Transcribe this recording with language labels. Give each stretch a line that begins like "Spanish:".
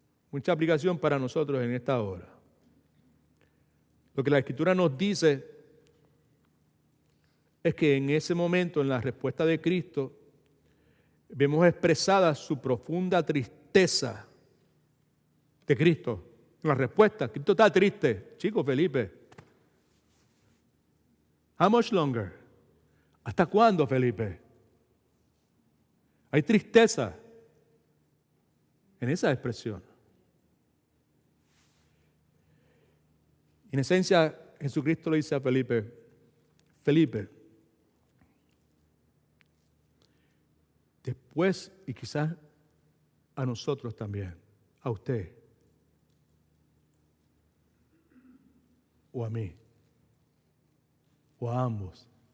Spanish: Mucha aplicación para nosotros en esta hora. Lo que la Escritura nos dice es que en ese momento, en la respuesta de Cristo, vemos expresada su profunda tristeza de Cristo. La respuesta, Cristo está triste. Chico
English: Felipe, how much longer?
Spanish: ¿Hasta cuándo, Felipe? Hay tristeza en esa expresión. En esencia, Jesucristo le dice a Felipe, después, y quizás a nosotros también, a usted, o a mí, o a ambos.